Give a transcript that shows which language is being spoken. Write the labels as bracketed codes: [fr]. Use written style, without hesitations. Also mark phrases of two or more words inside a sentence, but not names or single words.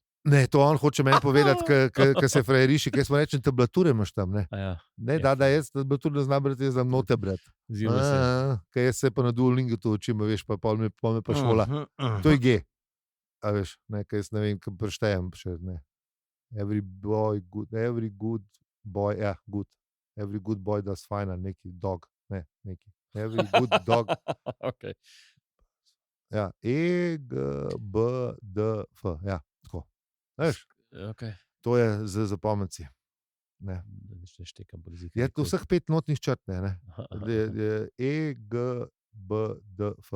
[sl] Ne, to on hoče meni povedati, ker se frajeriši, kaj smo rečeni, tablature imaš tam, ne? Ne, da jaz tablature ne znam brati, jaz znam note brati. Kaj jaz se pa na Duolingu to učim, veš, pa pol me pa šola. To je G. A veš, ne, kaj jaz ne vem, kaj preštejem še, ne. [en] Every good boy, ja, good. Every good boy does fine, [sl] neki dog, ne, neki. [en] Every good dog. Ok. [sl] Ja, E, G, B, D, F, ja, tako. Veš, okay. To je za zapomnici. Ne. Je to vseh 5 notnih črt, ne? E, G, B, D, F.